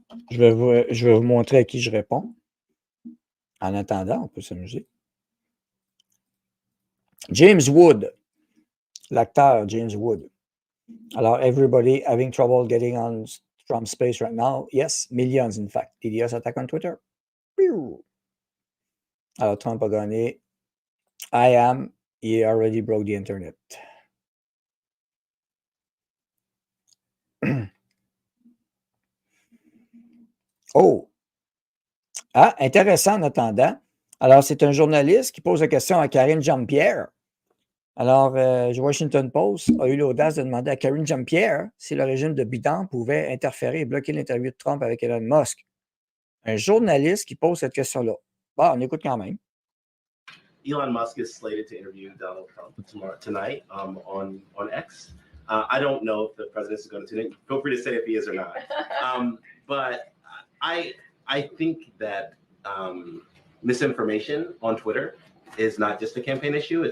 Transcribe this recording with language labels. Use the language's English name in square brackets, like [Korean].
[French] Je vais vous montrer à qui je réponds. En attendant, on peut s'amuser. James Wood, l'acteur James Wood. [English] Alors, everybody having trouble getting on from space right now? Yes, millions, in fact. DDoS attack on Twitter. Pew! [French] Alors, Trump a gagné. [English] I am. He already broke the internet. Oh! [French] Ah, intéressant en attendant. Alors, c'est un journaliste qui pose la question à Karine Jean-Pierre. Alors, Washington Post a eu l'audace de demander à Karine Jean-Pierre si le régime de Biden pouvait interférer et bloquer l'interview de Trump avec Elon Musk. Un journaliste qui pose cette question-là. Bon, on écoute quand même. [English] Elon Musk is slated to interview Donald Trump tonight on X. I don't know if the president is going to tune in. Feel free to say if he is or not. But I think that misinformation on Twitter is not just a campaign issue.